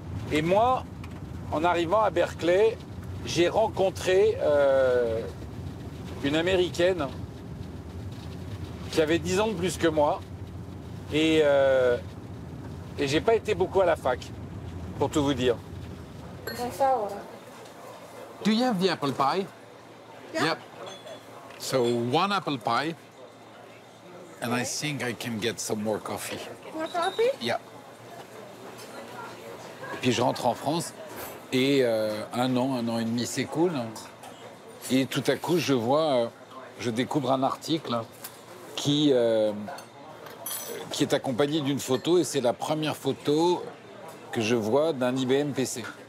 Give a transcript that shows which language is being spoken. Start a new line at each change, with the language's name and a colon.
French: Et moi, en arrivant à Berkeley, j'ai rencontré une Américaine qui avait 10 ans de plus que moi. Et j'ai pas été beaucoup à la fac, pour tout vous dire.
English: Do you have the apple pie? Yeah. Yep. So 1 apple pie, and I think I can get some more coffee. More coffee? Yeah.
French: Et puis je rentre en France et 1 an et demi s'écoule. Et tout à coup, je découvre un article qui est accompagné d'une photo, et c'est la première photo que je vois d'un IBM PC.